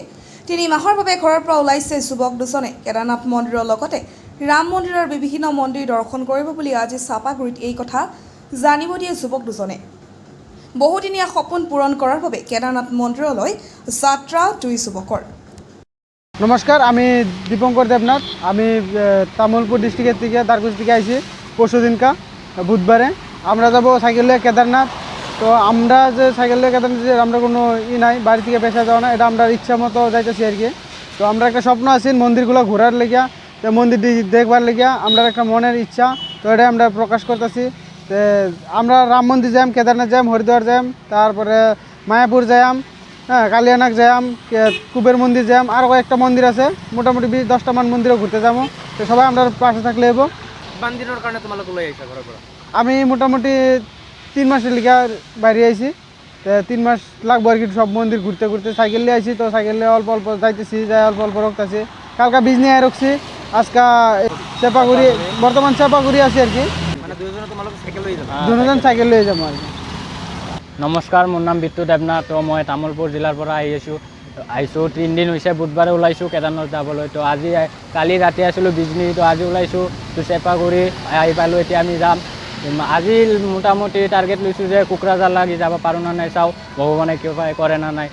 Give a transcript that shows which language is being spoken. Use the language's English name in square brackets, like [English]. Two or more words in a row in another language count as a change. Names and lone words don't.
[Assamese] 3 মাহৰ বাবে ঘৰৰ পৰা ওলাইছে যুৱক দুজনে কেদাৰনাথ মন্দিৰৰ লগতে ৰাম মন্দিৰৰ বিভিন্ন মন্দিৰ দৰ্শন কৰিব বুলি আজি চাপাগুৰিত এই কথা জানিব দিয়ে যুৱক দুজনে। বহুদিনীয়া সপোন পূৰণ কৰাৰ বাবে কেদাৰনাথ মন্দিৰলৈ যাত্ৰা দুই যুৱকৰ। [Bangla] নমস্কার, আমি দীপঙ্কর দেবনাথ। আমি তামোলপুর ডিস্ট্রিক্টের থেকে দারকুছি থেকে আইছি পরশু দিনকা বুধবারে। আমরা যাব সাইকেলে কেদারনাথ। তো আমরা যে সাইকেলে কেদারনাথ আমরা কোনো নাই, বাড়ি থেকে পেশা যাওয়া না, এটা আমরা ইচ্ছা মতো যাইতেছি আর কি। তো আমরা একটা স্বপ্ন আছে মন্দিরগুলো ঘোরার লেগিয়া, তো মন্দির দেখবার লেগিয়া আমরা একটা মনের ইচ্ছা, তো এটা আমরা প্রকাশ করতেছি। আমরা রাম মন্দির যাইম, কেদারনাথ যাইম, হরিদ্বার যাইম, তারপরে মায়াপুর যাইম, হ্যাঁ কালিয়ানাক যাইম, কুবের মন্দির যাইম, আর কয়েকটা মন্দির আছে, মোটামুটি 20-10টা মান মন্দিরও ঘুরতে যাবো। তো সবাই আমরা পাশে থাকলে এবো। [Assamese] বান্দিনোর কারণে তোমালোক ওলাই আইছা ঘৰৰ পৰা? [Bangla] আমি মোটামুটি 3 মাসের লিগা বাইরে আইছি। তো 3 মাস লাগবো আর কি সব মন্দির ঘুরতে ঘুরতে। সাইকেল নিয়ে আইছি, তো সাইকেল নিয়ে অল্প অল্প যাইতেছি, যাই অল্প অল্প রক্তাছি। কালকা বীজ নিয়ে রাখছি, আজকা চেপাগুড়ি, বর্তমান চেপাগুড়ি আছি আর কি। [Assamese] মানে দুজনে তোমালোক সাইকেল লৈ যাবা? [Bangla] দুজন সাইকেল লৈ যাবো আর কি। [Assamese] নমস্কাৰ, মোৰ নাম বিট্টু দেৱনাথ। তো মই তামোলপুৰ জিলাৰ পৰা আহিছোঁ 3 দিন হৈছে। বুধবাৰে ওলাইছোঁ কেদাৰনাথ যাবলৈ। তো আজি কালি ৰাতি আছিলোঁ বিজনী, তো আজি ওলাইছোঁ। তো চেপাগুৰি আহি পালোঁ, এতিয়া আমি যাম। আজি মোটামুটি টাৰ্গেট লৈছোঁ যে কোকৰাঝাৰ লাগি যাব পাৰোঁ না নাই চাওঁ, ভগৱানে কৃপা কৰে না নাই।